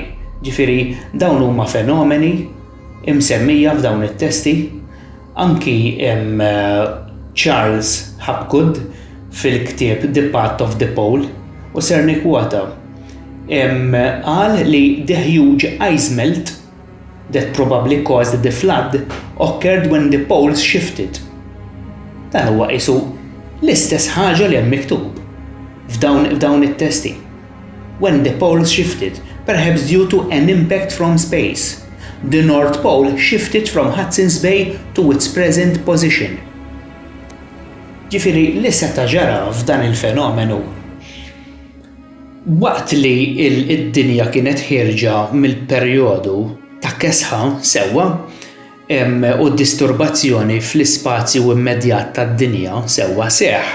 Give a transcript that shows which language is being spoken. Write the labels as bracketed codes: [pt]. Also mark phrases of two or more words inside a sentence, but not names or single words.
[mt] Ġifieri dawn huma fenomeni imsemmija f'dawn it-testi. Anki Charles Hapgood fil-ktieb The Path of the Pole u ser nikkwota. Qal li [en] the huge ice melt that probably caused the flood occurred when the poles shifted. [mt] Dan huwa qisu l-istess ħaġa li hemm miktub f'dawn it-testi. [en] When the poles shifted, perhaps due to an impact from space, the North Pole shifted from Hudson's Bay to its present position. [mt] Ġifieri li seta' ġara f'dan il-fenomenu waqt li d-dinja kienet ħierġa mill-perjodu ta' kesħa sewwa u d-disturbazzjoni fl-ispazju immedjat tad-dinja sewwa seħħ.